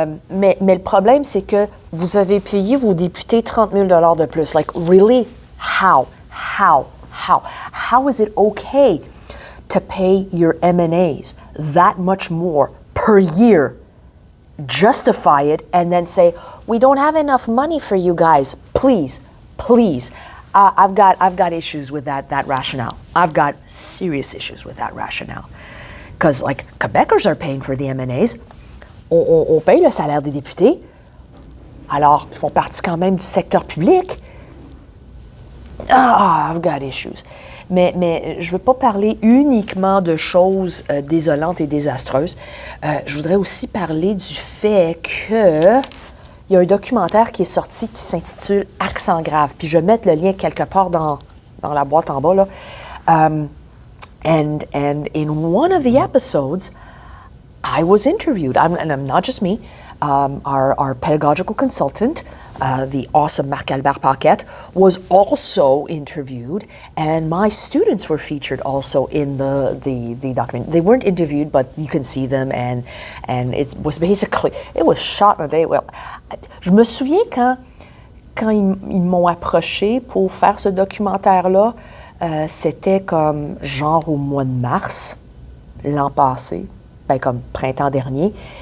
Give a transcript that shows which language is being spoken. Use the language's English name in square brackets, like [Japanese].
[French] Mais le problème, c'est que vous avez payé vos députés 30 000 $ de plus. [English] Like, really? How? How is it okay to pay your M&As that much more per year, justify it, and then say, we don't have enough money for you guys. Please. I've got issues with that rationale. I've got serious issues with that rationale. Because, like, Quebecers are paying for the M&As. [French] On paye le salaire des députés. Alors, ils font partie quand même du secteur public. [English] I've got issues. [French] Mais je ne veux pas parler uniquement de choses désolantes et désastreuses. Je voudrais aussi parler du fait que il y a un documentaire qui est sorti qui s'intitule « Accent grave ». Puis je vais mettre le lien quelque part dans la boîte en bas, là. [English] And in one of the episodes, I was interviewed, and not just me, our pedagogical consultant, the awesome Marc-Albert Paquette, was also interviewed, and my students were featured also in the document. They weren't interviewed, but you can see them, and it was basically, it was shot in a day. [French] Well, je me souviens quand ils m'ont approché pour faire ce documentaire-là, c'était comme genre au mois de mars, l'an passé, ben comme printemps dernier.